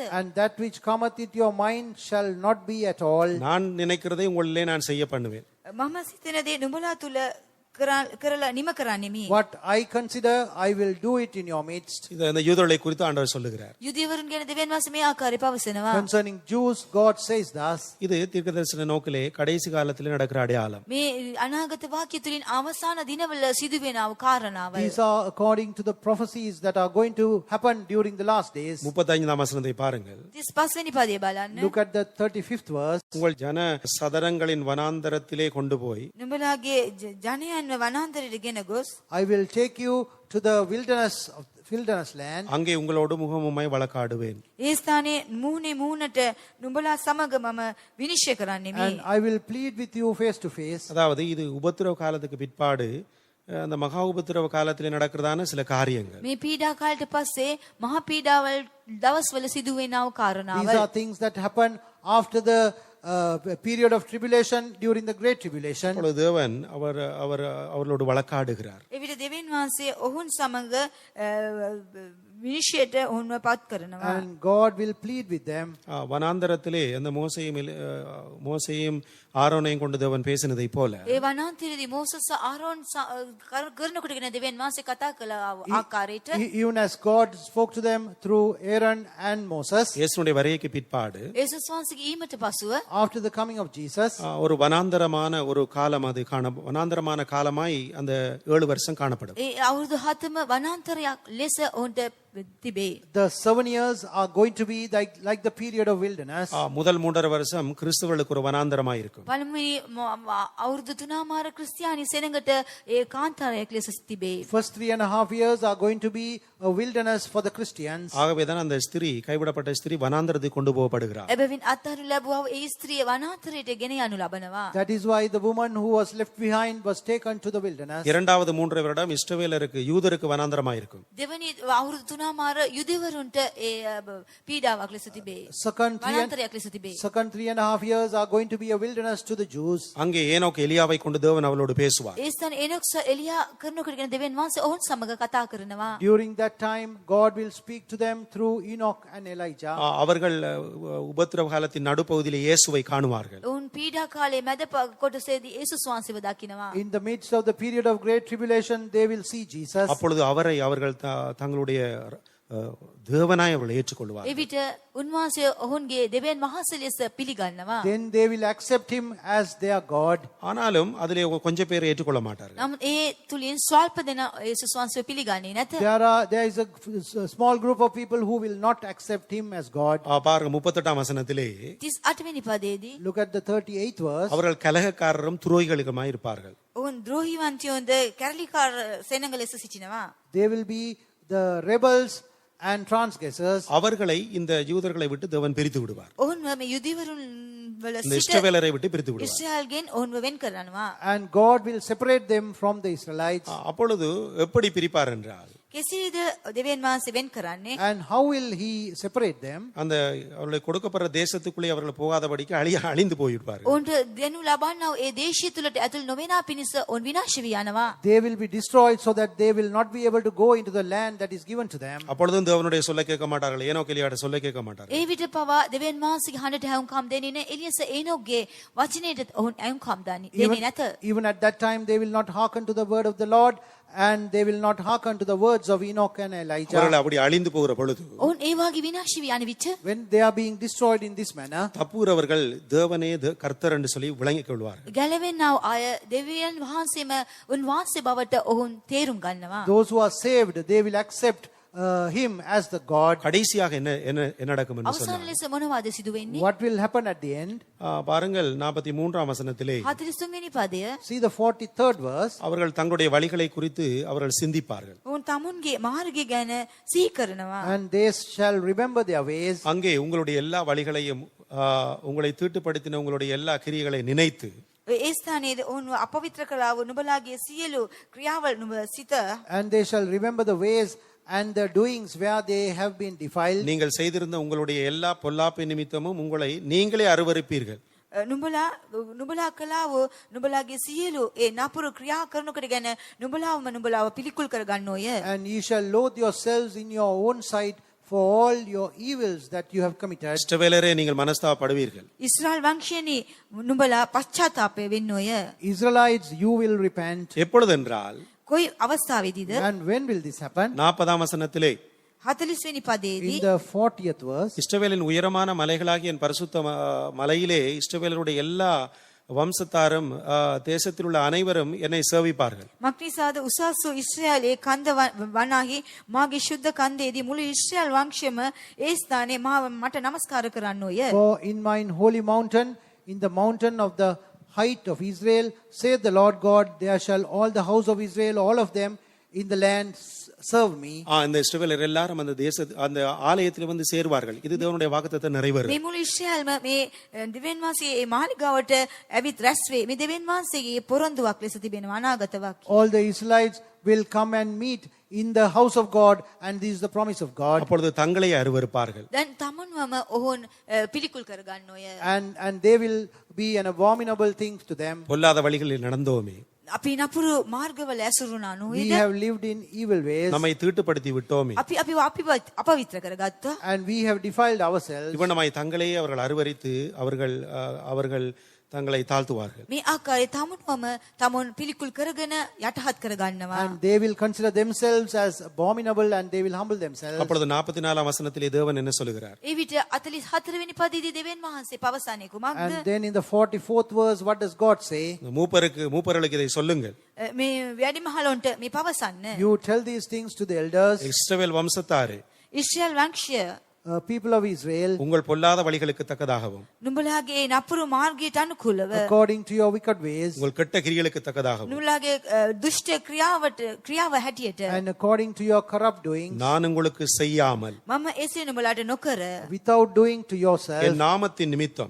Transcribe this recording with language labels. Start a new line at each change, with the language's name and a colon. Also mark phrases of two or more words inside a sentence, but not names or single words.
English: And that which cometh into your mind shall not be at all.
Tamil: நான் நினைக்கிறதை உங்களிலே நான் செய்ய பண்ணுவேன்.
Sinhala: මම සිතන දේ නුඹලා තුල කරලා නිම කරන්නෙමි.
English: What I consider, I will do it in your midst.
Tamil: இது அந்த யூதர்களை குறித்து ஆண்டவர் சொல்லுகிறார்.
Sinhala: යුදෙවරුන් ගැන දෙවියන් වහන්සේ මේ ආකාරය පවසනවා.
English: Concerning Jews, God says thus.
Tamil: இது தீர்க்கதரிசன நோக்கிலே கடைசி காலத்தில் நடக்கிற அடையாளம்.
Sinhala: මේ අනාගත වාක්‍ය තුලින් අවසාන දිනවල සිදුවෙනා වූ කාරණාවල්.
English: These are according to the prophecies that are going to happen during the last days.
Tamil: 35ஆம் வசனத்தை பாருங்கள்.
Sinhala: 35 වෙනි පදේ බලන්න.
English: Look at the 35th verse.
Tamil: உங்கள் ஜன சதரங்களின் வனாந்தரத்திலே கொண்டு போய்
Sinhala: නුඹලාගේ ජනයන්ව වනාන්තරයට ගෙන ගොස්
English: I will take you to the wilderness land.
Tamil: அங்கே உங்களோடு முகமுமாய் வழக்காடுவேன்.
Sinhala: ඒ ස්ථානයේ මූණේ මූණට නුඹලා සමග මම විනිශ්චය කරන්නෙමි.
English: And I will plead with you face to face.
Tamil: அதாவது இது உபத்திரவ காலத்துக்கு பிற்பாடு அந்த மகா உபத்திரவ காலத்திலே நடக்கிறதான சில காரியங்கள்.
Sinhala: මේ පීඩා කාලයට පස්සේ මහා පීඩාවල් දවස්වල සිදුවෙනා වූ
English: These
Sinhala: කාරණාවල්.
English: are things that happen after the period of tribulation, during the great tribulation.
Tamil: அப்பொழுது தேவன் அவர்களோடு வழக்காடுகிறார்.
Sinhala: එවිට දෙවියන් වහන්සේ ඔවුන් සමග විනිශ්චයට ඔවුන්ව පත් කරනවා.
English: And God will plead with them.
Tamil: வனாந்தரத்திலே அந்த மோசையும் ஆரோனையும் கொண்டு தேவன் பேசினதை போல
Sinhala: ඒ වනාන්තරයේදී මෝසස් ආරෝන් කරනකොටගෙන දෙවියන් වහන්සේ කතා කළ ආකාරයට
English: Even as God spoke to them through Aaron and Moses.
Tamil: இயேசுனுடைய வருகைக்கு பிற்பாடு
Sinhala: යේසුස් වහන්සේගේ ඊමට පසුව
English: After the coming of Jesus,
Tamil: ஒரு வனாந்தரமான ஒரு காலம் அது வனாந்தரமான காலமாய் அந்த 7 வருஷம் காணப்படும்.
Sinhala: ඒ අවුරුදු 7ම වනාන්තරයක් ලෙස ඔවුන්ට තිබේ.
English: The 7 years are going to be like the period of wilderness.
Tamil: முதல் 3.5 வருஷம் கிறிஸ்தவர்களுக்கு ஒரு வனாந்தரமாய் இருக்கும்.
Sinhala: පළමුවෙනි අවුරුදු 3මාර ක්‍රිස්තියානි සෙනඟට ඒ කාන්තාරයක් ලෙස තිබේ.
English: First 3.5 years are going to be a wilderness for the Christians.
Tamil: ஆகவேதான் அந்த ஸ்திரீ, கைவிடப்பட்ட ஸ்திரீ வனாந்தரத்துக்கு கொண்டு போகப்படுகிறார்.
Sinhala: එබැවින් අත්හරු ලැබුවා ඒ ස්ත්‍රිය වනාන්තරයට ගෙන යනු ලබනවා.
English: That is why the woman who was left behind was taken to the wilderness.
Tamil: இரண்டாவது 3 வருடம் இஸ்ரவேலருக்கு, யூதருக்கு வனாந்தரமாய் இருக்கும்.
Sinhala: දෙවනි අවුරුදු 3මාර යුදෙවරුන්ට ඒ පීඩාවක් ලෙස තිබේ. වනාන්තරයක් ලෙස තිබේ.
English: Second 3.5 years are going to be a wilderness to the Jews.
Tamil: அங்கே ஏனோக்கு எலியாவை கொண்டு தேவன் அவளோடு பேசுவார்.
Sinhala: ඒ ස්ථාන එනොක්ස එලියා කරනකොටගෙන දෙවියන් වහන්සේ ඔවුන් සමග කතා කරනවා.
English: During that time, God will speak to them through Enoch and Elijah.
Tamil: அவர்கள் உபத்திரவ காலத்தின் நடுப்பகுதியிலே இயேசுவை காணுவார்கள்.
Sinhala: ඔවුන් පීඩා කාලේ මැද කොටසේදී යේසුස් වහන්සේව දකිනවා.
English: In the midst of the period of great tribulation, they will see Jesus.
Tamil: அப்பொழுது அவரை அவர்கள் தங்களுடைய தேவனாய் அவர்கள் ஏற்றுக்கொள்வார்.
Sinhala: එවිට උන්වහන්සේ ඔවුන්ගේ දෙවියන් වහන්සේ ලෙස පිළිගන්නවා.
English: Then they will accept him as their God.
Tamil: ஆனாலும் அதிலே கொஞ்சம் பேர் ஏற்றுக்கொள்ள மாட்டார்கள்.
Sinhala: නමුත් ඒ තුලින් ස්වල්ප දෙනා යේසුස් වහන්සේව පිළිගන්නේ නැත.
English: There is a small group of people who will not accept him as God.
Tamil: பாருங்க 38ஆம் வசனத்திலே
Sinhala: 38 වෙනි පදයේදී
English: Look at the 38th verse.
Tamil: அவர்கள் கலகக்காரரும் துரோகிகளுமாய் இருப்பார்கள்.
Sinhala: ඔවුන් ද්‍රෝහිවන්තයෝද කැරලිකාර සෙනඟ ලෙස සිටිනවා.
English: They will be the rebels and transgressors.
Tamil: அவர்களை இந்த யூதர்களை விட்டு தேவன் பிரித்து விடுவார்.
Sinhala: ඔවුන් මේ යුදෙවරුන් වල
Tamil: இந்த
Sinhala: සිට
Tamil: இஸ்ரவேலரை விட்டு பிரித்து விடுவார்.
Sinhala: ඉස්රායල්ගෙන් ඔවුන්ව වෙන් කරනවා.
English: And God will separate them from the Israelites.
Tamil: அப்பொழுது எப்படி பிரிப்பார் என்றால்,
Sinhala: කෙසේද දෙවියන් වහන්සේ වෙන් කරන්නේ?
English: And how will he separate them?
Tamil: அந்த அவர்களுக்கு கொடுக்கப்படுற தேசத்துக்குள்ளே அவர்கள் போகாதபடிக்கு அழிந்து போயிருப்பார்கள்.
Sinhala: ඔවුන්ට දෙනු ලබන්නා ඒ දේශය තුලට ඇතුල් නොවෙනා පිණිස ඔවුන් විනාශ වී යනවා.
English: They will be destroyed so that they will not be able to go into the land that is given to them.
Tamil: அப்பொழுதும் தேவனுடைய சொல்லை கேட்க மாட்டார்கள். ஏனோக்கு எலியாட சொல்லை கேட்க மாட்டார்கள்.
Sinhala: ඒ විට පවා දෙවියන් වහන්සේගේ හඬට ඇහුම්කම් දෙන්නේ නැහැ. එලියස ඒනොක්ගේ වචනයට ඔවුන් ඇහුම්කම් දෙන්නේ නැත.
English: Even at that time, they will not hearken to the word of the Lord, and they will not hearken to the words of Enoch and Elijah.
Tamil: அவர்கள் அப்படி அழிந்து போகிற பொழுது,
Sinhala: ඔවුන් ඒ වාගේ විනාශ වී යන විට
English: When they are being destroyed in this manner,
Tamil: தப்புகிறவர்கள் தேவனே கர்த்தர் என்று சொல்லி விளங்கிக் கொள்வார்கள்.
Sinhala: ගැලවෙන්නව අය දෙවියන් වහන්සේම උන්වහන්සේ බවට ඔවුන් තේරුම් ගන්නවා.
English: those who are saved, they will accept him as the God.
Tamil: கடைசியாக என்ன நடக்கும் என்று
Sinhala: අවසාන
Tamil: சொன்னார்.
Sinhala: ලෙස මොනවද සිදු වෙන්නේ?
English: What will happen at the end?
Tamil: பாருங்கள் 43ஆம் வசனத்திலே
Sinhala: 43 වෙනි පදය.
English: See the 43rd verse.
Tamil: அவர்கள் தங்களுடைய வழிகளை குறித்து அவர்கள் சிந்திப்பார்கள்.
Sinhala: ඔවුන් තමුන්ගේ මාර්ගය ගැන සිහි කරනවා.
English: And they shall remember their ways.
Tamil: அங்கே உங்களுடைய எல்லா வழிகளையும், உங்களை தீட்டுப்படுத்தின உங்களுடைய எல்லா கிரியைகளை நினைத்து,
Sinhala: ඒ ස්ථානයේදී ඔවුන් අපවිත්‍ර කළා වූ නුඹලාගේ සියලු ක්‍රියාවල් නුඹ සිත
English: And they shall remember the ways and the doings where they have been defiled.
Tamil: நீங்கள் செய்திருந்த உங்களுடைய எல்லா பொல்லாப்பு நிமித்தமும் உங்களை நீங்களே அருவருப்பீர்கள்.
Sinhala: නුඹලා කළා වූ නුඹලාගේ සියලු ඒ නපුරු ක්‍රියා කරනකොට ගැන නුඹලාව පිළිකුල් කර ගන්නෝය.
English: And ye shall loathe yourselves in your own sight for all your evils that you have committed.
Tamil: இஸ்ரவேலரே, நீங்கள் மனஸ்தாபப்படுவீர்கள்.
Sinhala: ඉස්රායල් වංශයනි නුඹලා පශ්චාත්තාපය වෙන්නෝය.
English: Israelites, you will repent.
Tamil: எப்பொழுதென்றால்,
Sinhala: කොයි අවස්ථාවේදීද?
English: And when will this happen?
Tamil: 40ஆம் வசனத்திலே
Sinhala: 40 වෙනි පදයේදී
English: In the 40th verse.
Tamil: இஸ்ரவேலின் உயரமான மலைகளாகிய என் பரிசுத்த மலையிலே இஸ்ரவேலருடைய எல்லா வம்சத்தாரும் தேசத்தில் உள்ள அனைவரும் என்னை சேவிப்பார்கள்.
Sinhala: මක්නිසාද උසස් වූ ඉස්රායලේ කන්ද වනාහි මාගේ ශුද්ධ කන්දේදී මුළු ඉස්රායල් වංශයම ඒ ස්ථානයේ මට නමස්කාර කරන්නෝය.
English: For in mine holy mountain, in the mountain of the height of Israel, saith the Lord God, there shall all the house of Israel, all of them in the land serve me.
Tamil: இந்த இஸ்ரவேலர் எல்லாரும் அந்த ஆலயத்தில் வந்து சேருவார்கள். இது தேவனுடைய வாக்குத்தத்தம் நிறைவேறும்.
Sinhala: මේ මුළු ඉස්රායල්ම මේ දෙවියන් වහන්සේ මේ මාලිගාවට ඇවිත් රැස් වේ. මේ දෙවියන් වහන්සේගේ පොරොන්දුවක් ලෙස තිබෙනවා අනාගත වාක්‍ය.
English: All the Israelites will come and meet in the house of God, and this is the promise of God.
Tamil: அப்பொழுது தங்களை அருவருப்பார்கள்.
Sinhala: දැන් තමන්වම ඔවුන් පිළිකුල් කර ගන්නෝය.
English: And they will be an abominable thing to them.
Tamil: பொல்லாத வழிகளில் நடந்தோமே,
Sinhala: අපි නපුරු මාර්ගවල ඇසුරුණා
English: We
Sinhala: නෝයිද?
English: have lived in evil ways,
Tamil: நம்மை தீட்டுப்படுத்தி விட்டோமே,
Sinhala: අපි අපවිත්‍ර කරගත්තා.
English: and we have defiled ourselves.
Tamil: இவனமாய் தங்களையே அவர்கள் அருவரித்து அவர்கள் தங்களை தாழ்த்துவார்கள்.
Sinhala: මේ ආකාරයේ තමුන්වම තමුන් පිළිකුල් කරගෙන යටහත් කරගන්නවා.
English: And they will consider themselves as abominable and they will humble themselves.
Tamil: அப்பொழுது 44ஆம் வசனத்திலே தேவன் என்ன சொல்லுகிறார்?
Sinhala: ඒ විට 44 වෙනි පදයේදී දෙවියන් වහන්සේ පවසන්නේ කුමක්ද?
English: And then in the 44th verse, what does God say?
Tamil: இந்த மூப்பர்களுக்கு இதை சொல்லுங்கள்.
Sinhala: මේ වැඩිමහලොන්ට මේ පවසන්න.
English: You tell these things to the elders,
Tamil: இஸ்ரவேல் வம்சத்தாரே,
Sinhala: ඉස්රායල් වංශය
English: people of Israel,
Tamil: உங்கள் பொல்லாத வழிகளுக்கு தக்கதாகவும்
Sinhala: නුඹලාගේ නපුරු මාර්ගයට අනුකූලව
English: according to your wicked ways,
Tamil: உங்கள் கெட்ட கிரியைகளுக்கு தக்கதாகவும்
Sinhala: නුඹලාගේ දුෂ්ට ක්‍රියාව හැටියට
English: and according to your corrupt doings,
Tamil: நான் உங்களுக்கு செய்யாமல்
Sinhala: මම එසේ නුඹලාට නොකර
English: without doing to yourself,
Tamil: என் நாமத்தின் நிமித்தம்